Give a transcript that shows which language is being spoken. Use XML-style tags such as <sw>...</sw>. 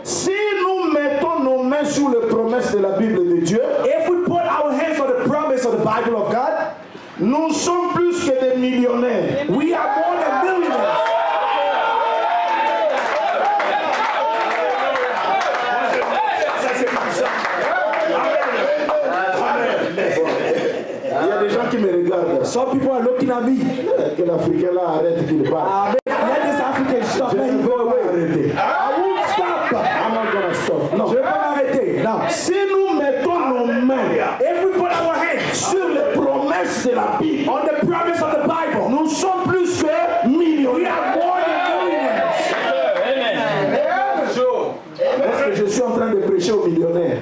<fr>Si nous mettons nos mains sur les promesses de la Bible de Dieu,</fr> <en>if we put our hands on the promise of the Bible of God,</en> <fr>nous sommes plus que des millionnaires.</fr> <en>we are more than millionaires.</en> <fr>Ça, c'est comme ça. Il y a des gens qui me regardent.</fr> <en>Some people are looking at me.</en> <fr>Que l'Africain là arrête qu'il parle.</fr> <en>Let this African stop.</en> <fr>Je</fr> <en>Let</en> <fr>ne</fr> <en>him</en> <fr>vais</fr> <en>go</en> <fr>pas</fr> <en>away.</en> <fr>arrêter.</fr> <en>I won't stop. I'm not gonna stop. Non.</en> <fr>Je vais pas m'arrêter. Non. Si nous mettons nos mains</fr> <en>If we put our hands</en> <fr>sur les promesses de la Bible,</fr> <en>on the promise of the Bible,</en> <fr>nous sommes plus que</fr> <en>we</en> <fr>millionnaires.</fr> <en>are more than millionaires.</en> <fr>Est-ce que je suis en train de prêcher aux millionnaires?</fr>